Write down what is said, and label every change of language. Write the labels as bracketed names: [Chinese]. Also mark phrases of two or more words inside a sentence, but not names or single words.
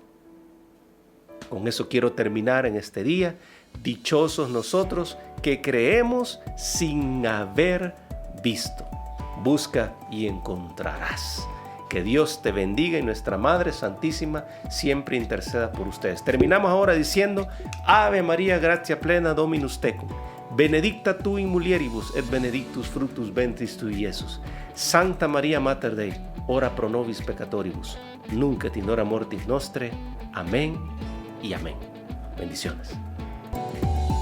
[Spanish] Con eso quiero terminar en este día. Dichosos nosotros que creemos sin haber visto. Busca y encontrarás. Que Dios te bendiga y nuestra Madre Santísima siempre interceda por ustedes. Terminamos ahora diciendo: [Latin] Ave María, gratia plena, Dominus tecum. Benedicta tu in mulieribus et benedictus fructus ventris tui, Iesus. Santa María Mater Dei, ora pro nobis peccatoribus, nunc et in hora mortis nostre. [Spanish] Amén y amén. Bendiciones.